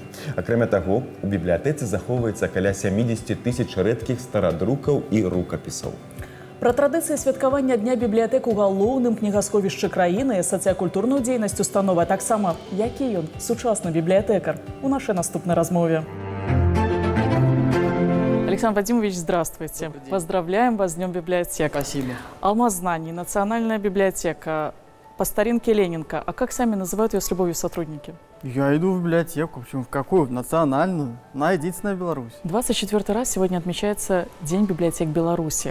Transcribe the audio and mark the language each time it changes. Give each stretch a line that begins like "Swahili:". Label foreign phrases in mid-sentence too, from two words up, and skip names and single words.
Belarusian: Акрамя таго, у бібліятэцы захоўваецца каля 70 тысяч рэдкіх старадрукаў і рукапісаў. Пра традыцыі святкавання Дня бібліятэк у галоўным кнігасховішчы краіны, сацыякультурную дзейнасць установы, а таксама які ён сучасны бібліятэкар у нашай наступнай размове.
Russian: Александр Вадимович, здравствуйте. Поздравляем вас с Днем библиотек. Спасибо. Алмаз знаний, Национальная библиотека, по старинке Ленинка. А как сами называют ее с любовью сотрудники? Я иду в библиотеку. Почему? В какую? В национальную. На единственная Беларусь. 24 раз сегодня отмечается День библиотек Беларуси.